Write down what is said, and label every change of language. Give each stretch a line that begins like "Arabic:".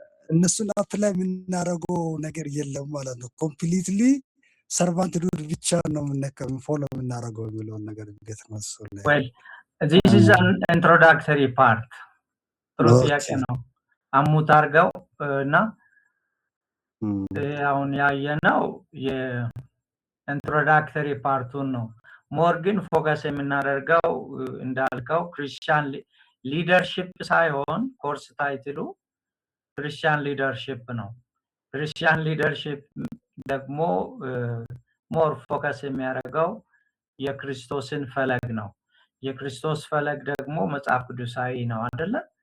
Amharic: እነሱን አፕላይ የምናደርገው ነገር የለም ማለት ነው። ኮምፕሊትሊ ሰርቫንት ዱድ ብቻ ነው ፎሎ የምናደርገው የሚለውን ነገር እንዴት ነው እሱ ላይ?
English: Well, this is an introductory part.
Amharic: ጥሩ ጥያቄ ነው። አሙት አድርገው እና አሁን ያየነው የኢንትሮዳክተሪ ፓርቱን ነው። ሞር ግን ፎከስ የምናደርገው እንዳልከው ክርስቲያን ሊደርሺፕ ሳይሆን ኮርስ ታይትሉ ክርስቲያን ሊደርሺፕ ነው። ክርስቲያን ሊደርሺፕ ደግሞ ሞር ፎከስ የሚያደርገው የክርስቶስን ፈለግ ነው። የክርስቶስ ፈለግ ደግሞ መጽሐፍ ቅዱሳዊ ነው አይደለ?